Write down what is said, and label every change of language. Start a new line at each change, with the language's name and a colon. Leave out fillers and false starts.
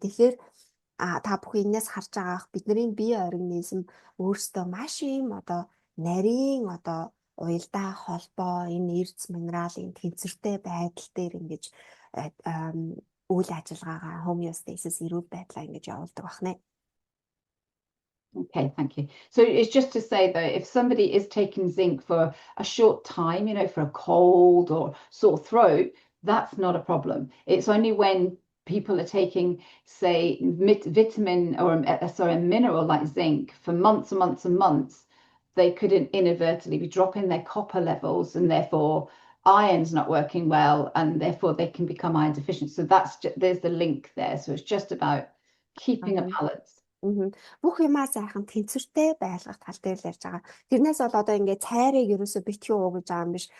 Mongolian: Тэгэхээр та бүхэн энэс харж байгаах бидний бие организм өөрсдөө маш юм одоо нарийн одоо уялдаа холбоо энэ эрдэс минералын тэнцвэртэй байдал дээр ингэж үйл ажиллагаагаа homeostasis эрүүл байдлаа ингэж явуулдаг байна.
English: Okay, thank you. So it's just to say that if somebody is taking zinc for a short time, you know, for a cold or sore throat, that's not a problem. It's only when people are taking, say, vitamin or a mineral like zinc for months and months and months, they could inadvertently be dropping their copper levels and therefore iron's not working well and therefore they can become iron deficient. So there's the link there. So it's just about keeping a balance.
Mongolian: Бүх юмаа сайхан тэнцвэртэй байлгах тал дээр л ярьж байгаа. Тэрнээс бол одоо ингээд цайрыг ерөөсө битгий уу гэж байгаа юм биш.